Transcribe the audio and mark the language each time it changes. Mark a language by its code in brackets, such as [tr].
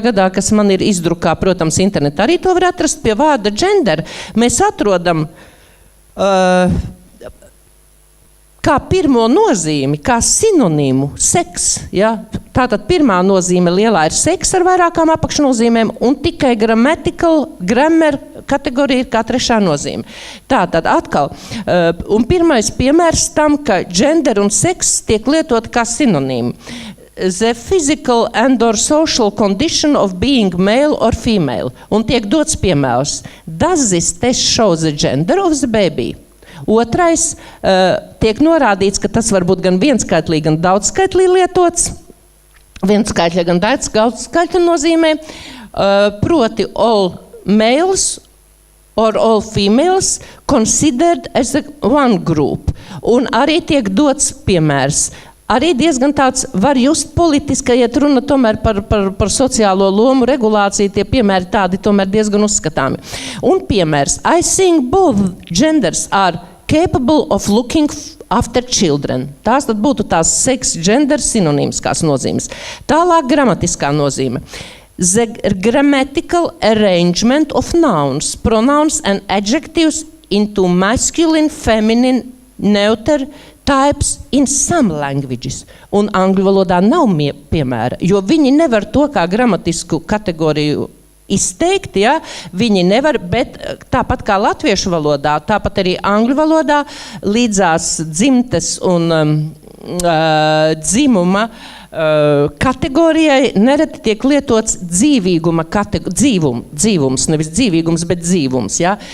[lv] gadā, kas man ir izdrukā, protams, internetā arī to var atrast pie vārda gender, mēs atrodam kā pirmo nozīmi, kā sinonīmu seks. Ja? Tātad pirmā nozīme lielā ir seks ar vairākām apakšnozīmēm, un tikai grammar kategorija ir kā trešā nozīme. Tātad atkal, un pirmais piemērs tam, ka gender un seks tiek lietot kā sinonīmi. [en] The physical and or social condition of being male or female. [lv] Un tiek dots piemērs. [en] Does this test show the gender of the baby? [lv] Otrais, tiek norādīts, ka tas var būt gan vienskaitlī, gan daudzskaitlī lietots. Vienskaitļa, gan daudzskaitļa nozīmē. [en] Proti, all males or all females considered as one group. [lv] Un arī tiek dots piemērs. Arī diezgan tāds var just politiski, ja runa tomēr par sociālo lomu regulāciju, tie piemēri tādi tomēr diezgan uzskatāmi. Un piemērs. [en] I think both genders are capable of looking after children. [lv] Tās tad būtu tās seks, gender sinonīmiskās nozīmes. Tālāk gramatiskā nozīme. [en] the grammatical arrangement of nouns, pronouns and adjectives into masculine, feminine, neuter types in some languages. [lv] Un angļu valodā nav piemēra, jo viņi nevar to kā gramatisku kategoriju izteikt, ja? Viņi nevar, bet tāpat kā latviešu valodā, tāpat arī angļu valodā līdzās dzimtes un dzimuma kategorijai nereti tiek lietots dzīvīguma dzīvums, nevis dzīvīgums, bet dzīvums, ja?